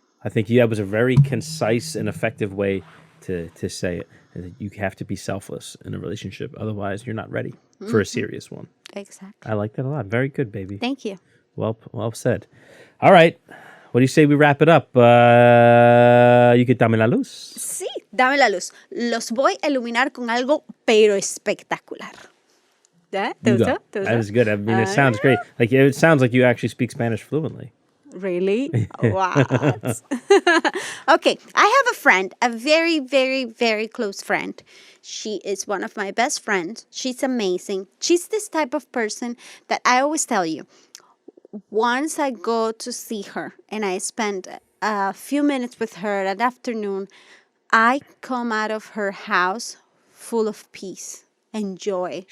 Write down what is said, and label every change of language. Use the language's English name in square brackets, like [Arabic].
[English] I think that was a very concise and effective way to say it. That you have to be selfless in a relationship. Otherwise, you're not ready for a serious one. Exactly. I like that a lot. Very good, baby. Thank you. Well said. All right. What do you say we wrap it up? You could [Spanish] dame la luz. Sí, dame la luz. Los voy a iluminar con algo, pero espectacular. ¿Te gustó? ¿Te gustó? [English] That was good. I mean, it sounds great. Like it sounds like you actually speak Spanish fluently. Really? What? Okay, I have a friend, a very, very, very close friend. She is one of my best friends. She's amazing. She's this type of person that I always tell you, once I go to see her and I spend a few minutes with her that afternoon, I come out of her house full of peace and joy.